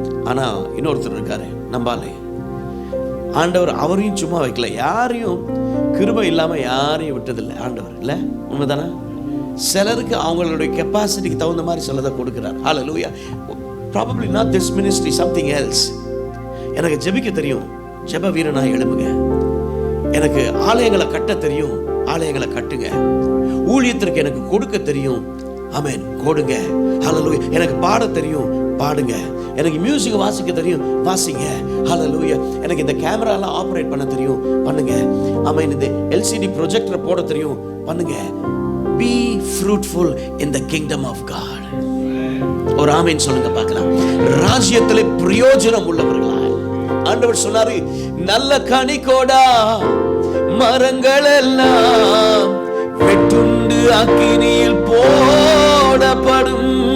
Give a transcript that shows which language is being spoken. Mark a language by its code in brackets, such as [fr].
[ta] ஆனா இன்னொருத்தர் இருக்காரு நம்பாலே, ஆண்டவர் அவரையும் சும்மா வைக்கல, யாரையும் கிருபை இல்லாம யாரையும் விட்டதில்லை ஆண்டவர். இல்ல உண்மைதானே? சிலருக்கு அவங்களுடைய கெப்பாசிட்டிக்கு தகுந்த மாதிரி சிலதை கொடுக்கிறார். ஹல்லேலூயா. [en] Probably not this ministry, something else. [ta] எனக்கு ஜெபிக்க தெரியும், ஜெப வீரனா எழும்புங்க. எனக்கு ஆலயங்களை கட்ட தெரியும், ஆலயங்களை கட்டுங்க. ஊழியத்திற்கு எனக்கு கொடுக்க தெரியும், ஆமென், கொடுங்க. ஹல்லேலூயா. எனக்கு பாட தெரியும், பாடுங்க. எனக்கு மியூசிக் வாசிக்க தெரியும், வாசிங்க. ஹல்லேலூயா. எனக்கு இந்த கேமராலாம் ஆப்ரேட் பண்ண தெரியும், பண்ணுங்க. ஆமென். இந்த LCD ப்ரொஜெக்டர் போட தெரியும், பண்ணுங்க. [en] Be fruitful in the kingdom of God. [ta] ஒரு ஆமென் சொல்லுங்க பார்க்கலாம். ராஜ்யத்திலே பிரயோஜனம் உள்ளவர்களா. ஆண்டவர் சொன்னாரு, நல்ல கனி கொடா மரங்கள் எல்லாம் வெட்டுண்டு அக்கினியில் போடப்படும்.